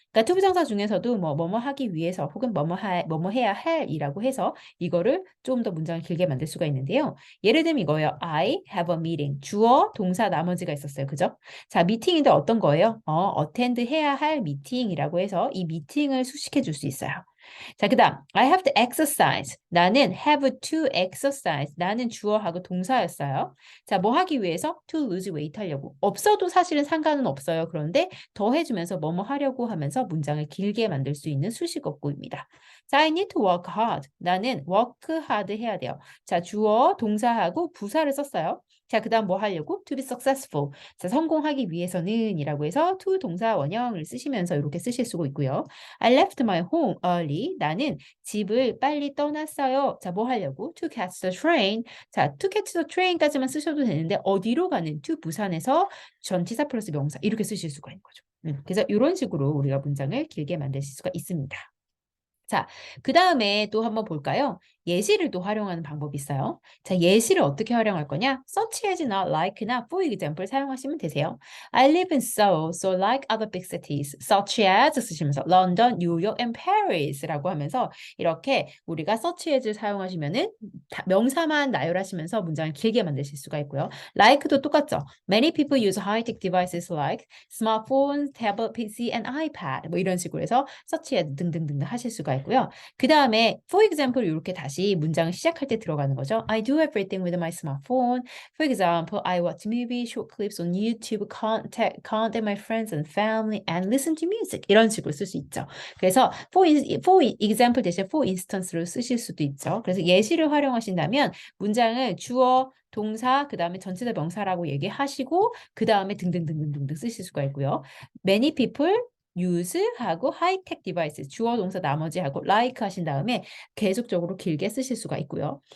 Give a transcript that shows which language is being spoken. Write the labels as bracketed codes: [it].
[ko] 그러니까 투부정사 중에서도 뭐뭐 하기 위해서 혹은 뭐뭐 해야 할이라고 해서 이거를 좀 더 문장을 길게 만들 수가 있는데요. [en] 예를 들면 이거예요. I have a meeting. [ko] 주어, 동사, 나머지가 있었어요. 그죠? 자, 미팅인데 어떤 거예요? attend 해야 할 미팅이라고 해서 이 미팅을 수식해 줄 수 있어요. [en] 자, 그 다음, I have to exercise. 나는 have to exercise. [ko] 나는 주어하고 동사였어요. 자, 뭐 하기 위해서? [en] to lose weight 하려고. [ko] 없어도 사실은 상관은 없어요. 그런데 더 해주면서 뭐뭐 하려고 하면서 문장을 길게 만들 수 있는 수식어구입니다. [en] 자, I need to work hard. 나는 work hard 해야 돼요. [ko] 자, 주어, 동사하고 부사를 썼어요. 자, 그 다음 뭐 하려고? To be successful. 자, 성공하기 위해서는 이라고 해서 to 동사 원형을 쓰시면서 이렇게 쓰실 수가 있고요. [en] I left my home early. [ko] 나는 집을 빨리 떠났어요. [en] 자, 뭐 하려고? To catch the train. [ko] 자, to catch the train 까지만 쓰셔도 되는데 어디로 가는? to 부산에서 전치사 플러스 명사 이렇게 쓰실 수가 있는 거죠. 그래서 이런 식으로 우리가 문장을 길게 만드실 수가 있습니다. 자, 그 다음에 또 한번 볼까요? 예시를 또 활용하는 방법이 있어요. 자, 예시를 어떻게 활용할 거냐? [en] such as나 like나 for example 사용하시면 되세요. I live in Seoul, so like other big cities, such as 쓰시면서 London, New York, and Paris 라고 하면서 이렇게 우리가 such as를 사용하시면은 명사만 나열하시면서 문장을 길게 만드실 수가 있고요. like도 똑같죠. Many people use high-tech devices like smartphones, tablet, PC, and iPad 뭐 이런 식으로 해서 such as 등등등 하실 수가 있고요. [ko] 그 다음에 for example 이렇게 다시 문장을 시작할 때 들어가는 거죠. [en] I do everything with my smartphone. For example, I watch movies, short clips on YouTube, contact my friends and family, and listen to music. [ko] 이런 식으로 쓸 수 있죠. 그래서 for example 대신 for instance로 쓰실 수도 있죠. 그래서 예시를 활용하신다면 문장을 주어, 동사, 그 다음에 전치사 명사라고 얘기하시고 그 다음에 등등등등등등 쓰실 수가 있고요. Many people use 하고 high-tech devices 주어 동사 나머지 하고 like 하신 다음에 계속적으로 길게 쓰실 수가 있고요.